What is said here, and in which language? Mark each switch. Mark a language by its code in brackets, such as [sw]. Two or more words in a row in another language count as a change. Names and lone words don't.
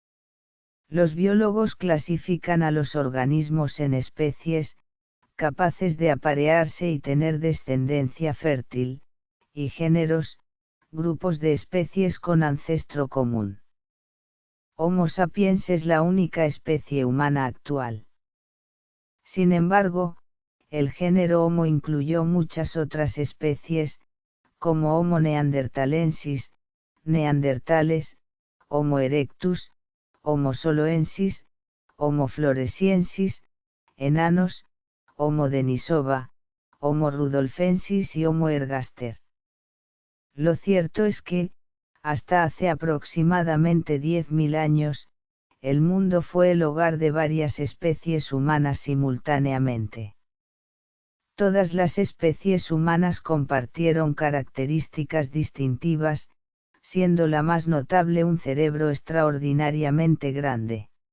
[es] Los biólogos clasifican a los organismos en especies, capaces de aparearse y tener descendencia fértil, y géneros, grupos de especies con ancestro común. Homo sapiens es la única especie humana actual. Sin embargo, el género Homo incluyó muchas otras especies, como Homo neanderthalensis, neandertales, Homo erectus, Homo soloensis, Homo floresiensis, enanos, Homo denisova, Homo rudolfensis y Homo ergaster. Lo cierto es que, hasta hace aproximadamente 10.000 años, el mundo fue el hogar de varias especies humanas simultáneamente. Todas las especies humanas compartieron características distintivas, siendo la más notable un cerebro extraordinariamente grande.